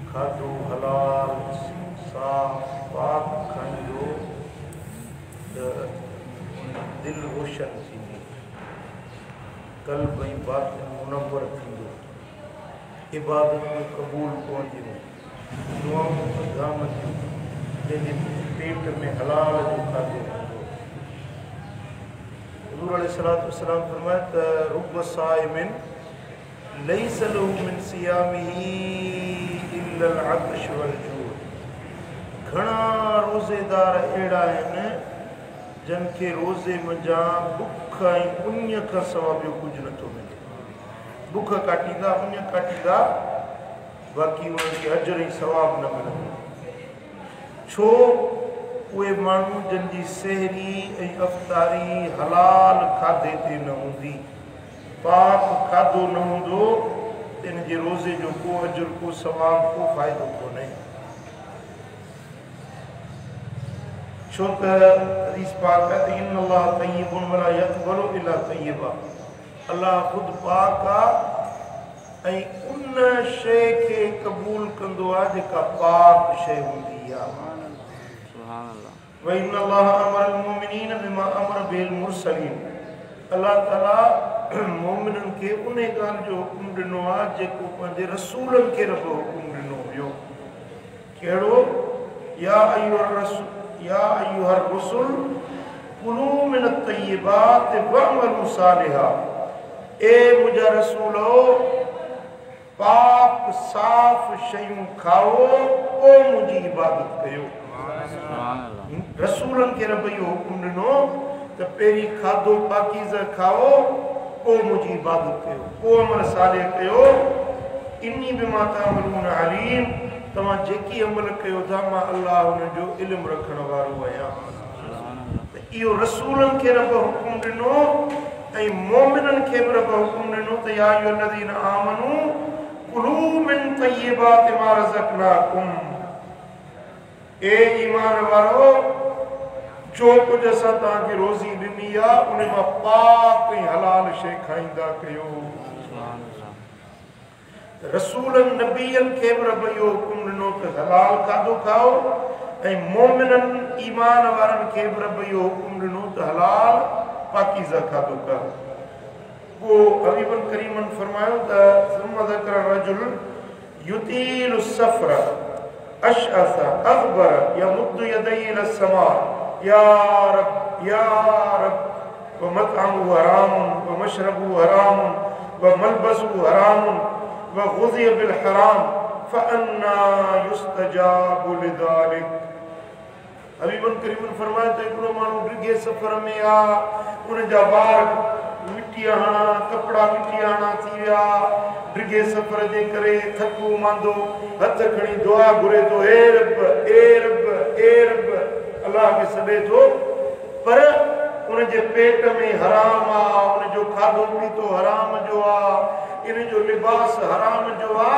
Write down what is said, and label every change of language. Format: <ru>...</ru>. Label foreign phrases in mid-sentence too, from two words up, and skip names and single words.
<sd>खाधो हलाल साफ़ पाक खाईंदो त दिलि रोशन थींदी, क़ल्ब ऐं बातिन मुनव्वर थींदो, इबादतूं क़बूल पवंदियूं, दुआऊं क़दामंदियूं, जंहिंजे पेट में हलाल जो खाधो हूंदो।</sd> <ar>حضور عليه الصلاة والسلام</ar> <sd>फरमाया त</sd> <ar>رب صائم ليس له من صيامه إلا العطش والجوع.</ar> <sd>घणा रोज़ेदार अहिड़ा आहिनि जन खे रोज़े मंझां बुख ऐं उञ खां सवाइ ॿियो कुझु नथो मिले। बुख काटींदा, उञ काटींदा, बाक़ी उन्हनि खे अजर ऐं सवाब न मिलंदो। छो? उहे माण्हू जंहिंजी सहरी ऐं अफ़्तारी हलाल खाधे ते न हूंदी, पाक खाधो न हूंदो, त इन जे रोज़े जो को अजर, को सवाब, को फ़ाइदो कोन्हे। छो त हदीस पाक आहे त</sd> <ar>إن الله طيب ولا يقبل إلا طيبا.</ar> <sd>अल्लाह ख़ुदि पाक आहे ऐं उन शइ खे क़बूल कंदो आहे जेका पाक शइ हूंदी आहे।</sd> <ar>وإن الله أمر المؤمنين بما أمر بالمرسلين.</ar> <sd>अल्लाह ताला मोमिननि खे उन ॻाल्हि जो हुकुम ॾिनो आहे जेको पंहिंजे रसूलनि खे रब हुकुम ॾिनो हुयो। कहिड़ो?</sd> <ar>يا أيها الرسل كلوا من الطيبات واعملوا صالحا.</ar> <sd>ए मुंहिंजा रसूलो, पाक साफ़ शयूं खाओ, पोइ मुंहिंजी इबादत कयो। रसूलनि खे रब इहो हुकुम ॾिनो त पहिरीं खाधो पाकीज़ा खाओ, पोइ मुंहिंजी इबादत कयो, पोइ अमल सालिह कयो।</sd> <ar>إني بما تعملون عليم.</ar> <sd>तव्हां जेकी अमल कयो था, मां अल्लाह हुनजो इल्मु रखण वारो आहियां। त इहो रसूलनि खे रब हुकुम ॾिनो ऐं मोमिननि खे बि रब हुकुम ॾिनो त</sd> <ar>يا أيها الذين آمنوا كلوا من طيبات ما رزقناكم.</ar> <sd>ए ईमान वारो, जो कुझु असां तव्हांखे रोज़ी ॾिनी आहे उन मां पाक ऐं हलाल शइ खाईंदा कयो। रसूलनि नबीअनि खे बि रब इहो हुकुम ॾिनो त हलाल खाधो खाओ, ऐं मोमिननि ईमान वारनि खे बि रब इहो हुकुम ॾिनो त हलाल पाकीज़ा खाधो खाओ। पोइ हबीबन करीमन फरमायो त</sd> <ar>ثم ذكر الرجل يطيل السفر أشعث أغبر يمد يديه إلى السماء يا رب يا رب ومطعمه حرام ومشربه حرام وملبسه حرام وغذي بالحرام فأنى يستجاب لذلك.</ar> <sd>हबीबन करीमन फरमाया त हिकिड़ो माण्हू डिघे सफ़र में आहे, उनजा वार मिटीअ हणा, कपिड़ा मिटीअ हणा थी विया, डिघे सफ़र जे करे थको मांदो, हथ खणी दुआ घुरे थो, ए रब ए रब ए रब, अल्लाह खे सॾे थो, पर उनजे पेट में हराम आहे, उनजो खाधो पीतो हराम जो आहे, इन जो लिबास हराम जो आहे।</sd>